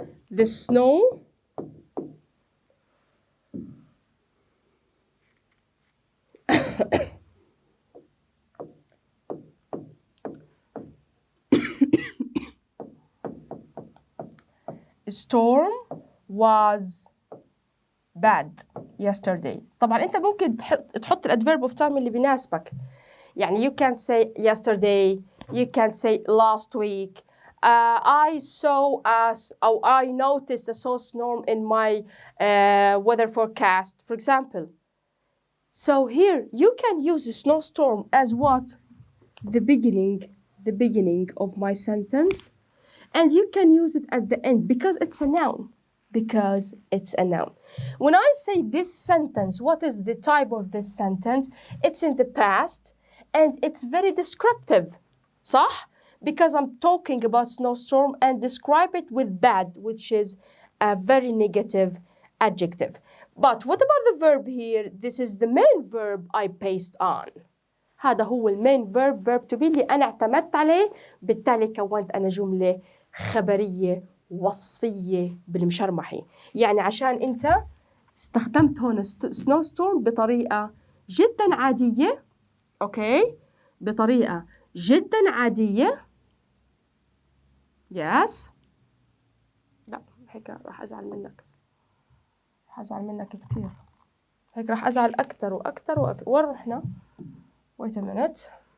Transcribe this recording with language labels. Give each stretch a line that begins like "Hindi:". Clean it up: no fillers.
English: The snow storm was bad yesterday.
Arabic: طبعا انت ممكن تحط الادفيرب اوف تايم اللي بيناسبك.
English: يعني you can say yesterday, you can say last week. I saw or I noticed a snowstorm in my weather forecast, for example. So here you can use a snowstorm as what? The beginning of my sentence. And you can use it at the end because it's a noun. Because it's a noun. When I say this sentence, what is the type of this sentence? It's in the past and it's very descriptive.
Arabic: صح?
English: Because I'm talking about snowstorm and describe it with bad, which is a very negative adjective. But what about the verb here? This is the main verb I based on.
Arabic: هذا هو المين verb to be اللي أنا اعتمدت عليه، بالتالي كونت أنا جملة خبرية وصفية بالمشرمحي. يعني عشان أنت استخدمت هون snowstorm بطريقة جدا عادية. أوكي؟ بطريقة جدا عادية. يس. لا هيك راح أزعل منك. راح أزعل منك كتير. هيك راح أزعل أكتر وأكتر وأكتر. وين رحنا؟
English: Wait a minute.